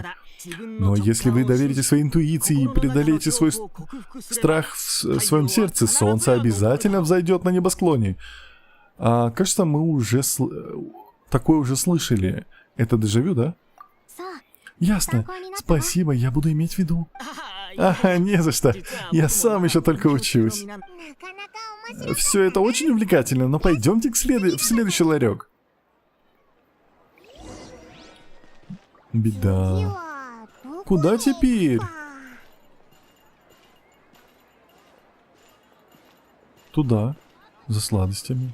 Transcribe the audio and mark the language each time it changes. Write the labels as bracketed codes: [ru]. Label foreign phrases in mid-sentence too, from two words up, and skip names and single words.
[ru] Но если вы доверите своей интуиции и преодолеете свой страх в своем сердце, солнце обязательно взойдет на небосклоне. Кажется, мы уже такое уже слышали. Это дежавю, да? [ja] そう。 [ru] Ясно. Спасибо, я буду иметь в виду. Не за что. Я сам еще только учусь. [ja] なかなか面白い。 [ru] Все это очень увлекательно, но пойдемте в следующий ларек. Беда. Куда теперь? Туда, за сладостями.